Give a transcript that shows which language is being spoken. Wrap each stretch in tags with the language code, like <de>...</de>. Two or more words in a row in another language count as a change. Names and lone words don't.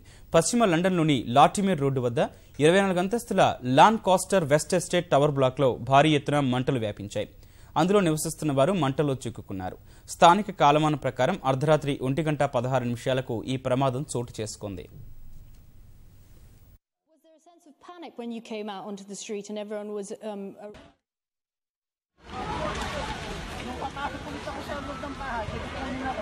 <te>పశ్చిమ లండన్లోని లాటిమేర్ రోడ్డు వద్ద 24 అంతస్తుల లాన్ కాస్టర్ వెస్ట్ ఎస్టేట్ టవర్ బ్లాక్లో భారీ ఎత్తున మంటలు వ్యాపించాయి. అందులో నివసిస్తున్న వారు మంటల్లో చిక్కుకున్నారు. స్థానిక కాలమాన ప్రకారం అర్ధరాత్రి 1:16 ఈ ప్రమాదం చోటు చేసుకుంది.</te> <tl>Nakapunta ko sa loob ng bahay, kukunin ako.</tl>